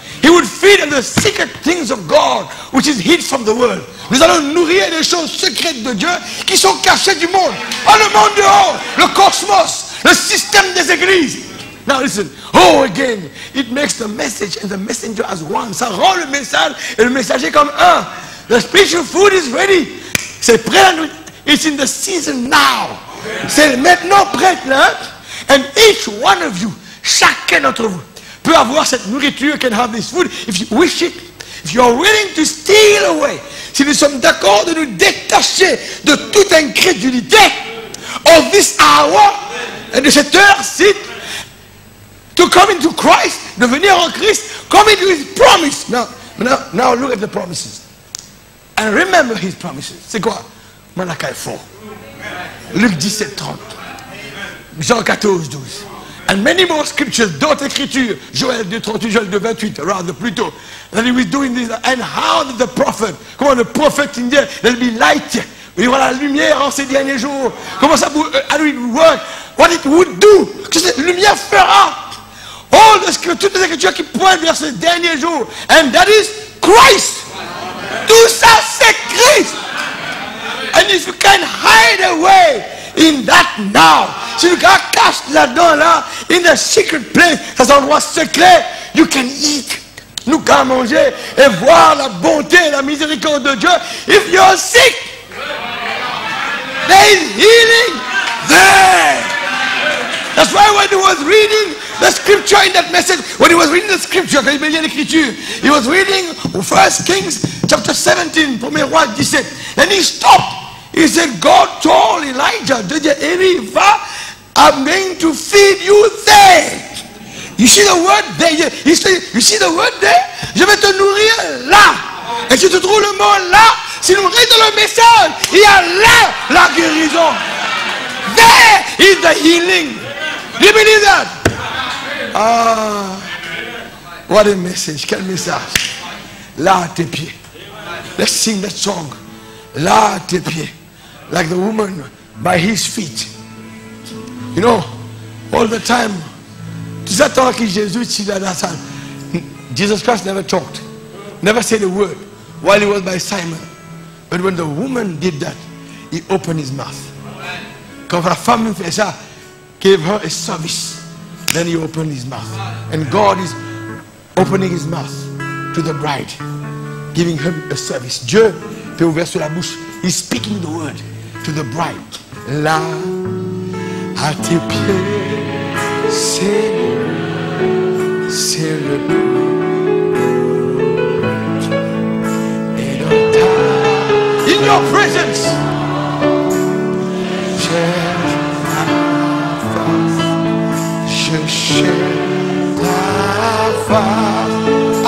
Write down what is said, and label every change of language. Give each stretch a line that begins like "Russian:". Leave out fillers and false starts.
English: He would feed on the secret things of God, which is hid from the world.
French: Nous allons nourrir les choses secrètes de Dieu qui sont cachées du monde. Oh, le monde dehors, le cosmos, le système des églises.
English: Now listen. Oh, again, it makes the message and the messenger as one.
French: Ça rend le message et le messager comme un.
English: The spiritual food is ready.
French: C'est prêt à nous.
English: It's in the season now.
French: C'est maintenant prêt là.
English: And each one of you,
French: chacun d'entre vous, peut avoir cette nourriture,
English: can have this food, if you wish it, if you are willing to steal away.
French: Si nous sommes d'accord de nous détacher de toute incrédulité,
English: of this hour,
French: et de cette heure-ci,
English: to come into Christ,
French: de venir en Christ,
English: come into his promise. Now look at the promises. And remember his promises.
French: C'est quoi? Malachi 4. Luc 17, 30.
English: Jean 14, 12. And many more scriptures,
French: d'autres écritures.
English: Joël 2, 38, Joël 2, 28, rather,
French: plutôt.
English: That he was doing this. And how did the prophet,
French: comment le prophète indien,
English: there'll be light.
French: Il y aura la lumière en ces derniers jours. Comment ça
English: would work? What it would do.
French: Que cette lumière fera.
English: All the scriptures,
French: toutes les écritures qui pointent vers ce dernier jour.
English: And that is Christ.
French: Tout ça, c'est Christ.
English: And if you can hide away in that now,
French: si tu caches là-dedans, là,
English: in the secret place,
French: dans un endroit secret,
English: you can eat.
French: Nous pouvons manger et voir la bonté et la miséricorde de Dieu.
English: If you're sick, there is healing there. That's why when he was reading the scripture in that message, when he was reading the scripture,
French: quand il lisait l'écriture,
English: he was reading 1 Kings chapter 17, 1er roi 17. Then he stopped. He said, God told Elijah, Eli, I'm going to feed you there. You see the word there? You see the word there?
French: Je vais te nourrir là. Et si tu trouves le mot là, si nous lisons le message, il y a là la guérison.
English: There is the healing. Do you believe that? Ah, what a message.
French: Quel message. Là à tes pieds.
English: Let's sing that song.
French: Là à tes pieds.
English: Like the woman by his feet. You know, all the time.
French: Tout ça tant que Jésus était dans la salle.
English: Jesus Christ never talked. Never said a word while he was by Simon. But when the woman did that, he opened his mouth.
French: Quand la femme fait ça,
English: gave her a service. Then he opened his mouth. And God is opening his mouth to the bride, giving him a service.
French: Dieu peut ouvrir sur la bouche.
English: He's speaking the word to the bride.
French: Là, à tes pieds, c'est le et dans ta,
English: in your presence,
French: je cherche ta face.